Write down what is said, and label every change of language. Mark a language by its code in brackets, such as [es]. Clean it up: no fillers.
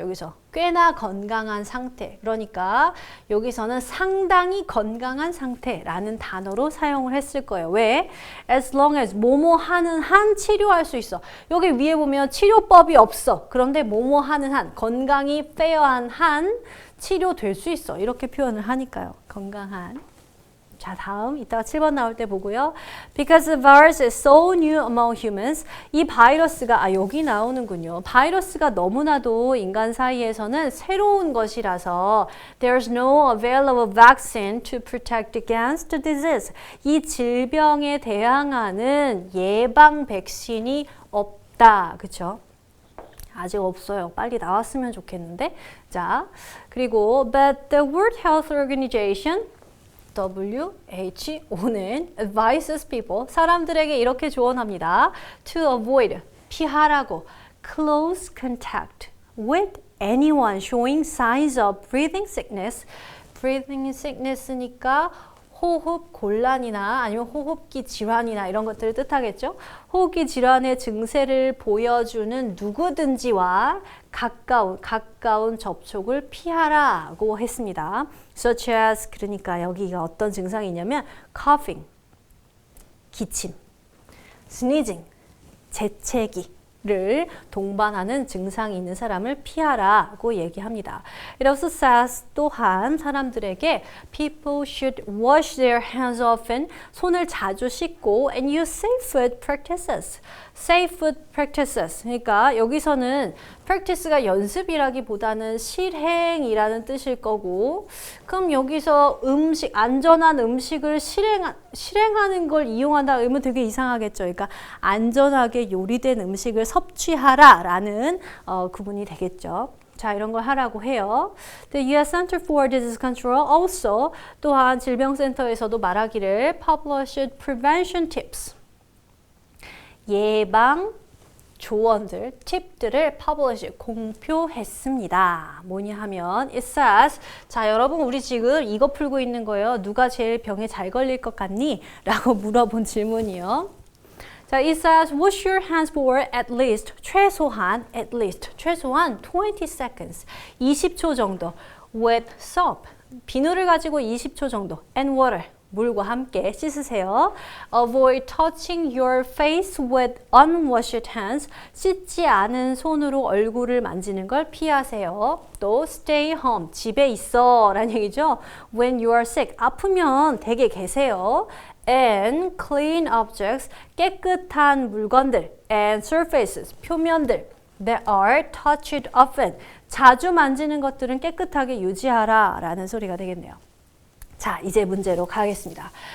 [ko] 여기서 꽤나 건강한 상태. 그러니까 여기서는 상당히 건강한 상태라는 단어로 사용을 했을 거예요. 왜? [en] As long as [ko] 뭐뭐 하는 한 치료할 수 있어. 여기 위에 보면 치료법이 없어. 그런데 뭐뭐 하는 한, 건강이 fair한 한 치료될 수 있어. 이렇게 표현을 하니까요. 건강한. 자, 다음 이따가 7번 나올 때 보고요. [en] Because the virus is so new among humans. [ko] 이 바이러스가 여기 나오는군요. 바이러스가 너무나도 인간 사이에서는 새로운 것이라서 [en] there's no available vaccine to protect against the disease. [ko] 이 질병에 대항하는 예방 백신이 없다. 그렇죠? 아직 없어요. 빨리 나왔으면 좋겠는데. [en] 자, 그리고 but the World Health Organization WHO는 advises people, [ko] 사람들에게 이렇게 조언합니다. [en] To avoid, [ko] 피하라고, [en] close contact with anyone showing signs of breathing sickness. [ko] breathing sickness니까 호흡 곤란이나 아니면 호흡기 질환이나 이런 것들을 뜻하겠죠. 호흡기 질환의 증세를 보여주는 누구든지와 가까운 접촉을 피하라고 했습니다. Such as, 그러니까 여기가 어떤 증상이 있냐면 coughing, 기침, sneezing, 재채기를 동반하는 증상이 있는 사람을 피하라고 얘기합니다. [en] It also says [ko] 또한 사람들에게 [en] people should wash their hands often, [ko] 손을 자주 씻고 [en] and use safe food practices. safe food practices. [ko] 그러니까 여기서는 practice가 연습이라기보다는 실행이라는 뜻일 거고, 그럼 여기서 안전한 음식을 실행하는 걸 이용한다 그러면 되게 이상하겠죠. 그러니까 안전하게 요리된 음식을 섭취하라라는 구문이 되겠죠. 자, 이런 걸 하라고 해요. The U.S. [en] Center for Disease Control also [ko] 또한 질병센터에서도 말하기를 [en] published prevention tips. [ko] 예방 조언들, 팁들을 publish, 공표했습니다. 뭐냐 하면 it says, 자, 여러분 우리 지금 이거 풀고 있는 거예요. 누가 제일 병에 잘 걸릴 것 같니? 라고 물어본 질문이요. [en] 자, it says wash your hands for at least, 최소한 20 seconds, 20초 정도 with soap, [ko] 비누를 가지고 20초 정도 [en] and water, [ko] 물과 함께 씻으세요. [en] Avoid touching your face with unwashed hands. [ko] 씻지 않은 손으로 얼굴을 만지는 걸 피하세요. 또 stay home, 집에 있어 라는 얘기죠. [en] When you are sick, [ko] 아프면 댁에 계세요. [en] And clean objects, [ko] 깨끗한 물건들. And surfaces, 표면들. [en] That are touched often, [ko] 자주 만지는 것들은 깨끗하게 유지하라 라는 소리가 되겠네요. 자, 이제 문제로 가겠습니다.